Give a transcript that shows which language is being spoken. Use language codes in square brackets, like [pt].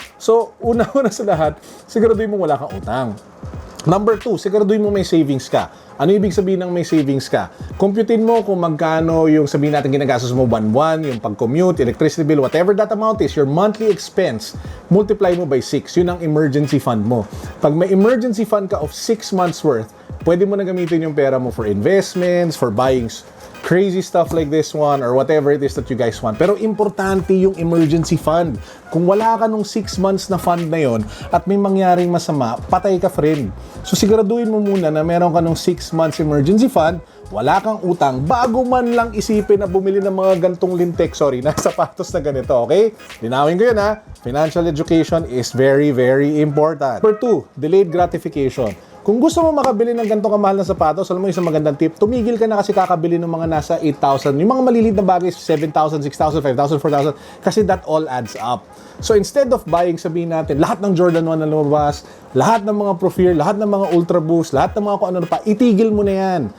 [tl] So, una-una sa lahat, siguraduhin mo wala kang utang. Number 2, siguraduhin mo may savings ka. Ano ibig sabihin ng may savings ka? Computein mo kung magkano yung sabihin natin ginagastos mo buwan-buwan, yung pag-commute, electricity bill, [en] whatever that amount is, your monthly expense, [tl] multiply mo by 6. Yun ang emergency fund mo. Pag may emergency fund ka of 6 months worth, pwede mo na gamitin yung pera mo for investments, [en] for buying crazy stuff like this one or whatever it is that you guys want. [tl] Pero importante yung emergency fund. Kung wala ka nung 6 months na fund na yon at may mangyaring masama, patay ka, friend. So siguraduhin mo muna na meron ka nung 6 months emergency fund, wala kang utang, bago man lang isipin na bumili ng mga gantong lintek, na sapatos na ganito, okay? Linawin ko yun, ha? [en] Financial education is very, very important. Number 2, delayed gratification. [tl] Kung gusto mo makabili ng ganitong kamahal na sapatos, alam mo isang magandang tip, tumigil ka na kasi kakabili ng mga nasa 8,000. Yung mga maliliit na bagay, 7,000, 6,000, 5,000, 4,000, kasi [en] that all adds up. So instead of buying, [tl] sabihin natin, lahat ng Jordan 1 na lumabas, lahat ng mga Pro Fear, lahat ng mga Ultra Boost, lahat ng mga kung ano pa, itigil mo na yan.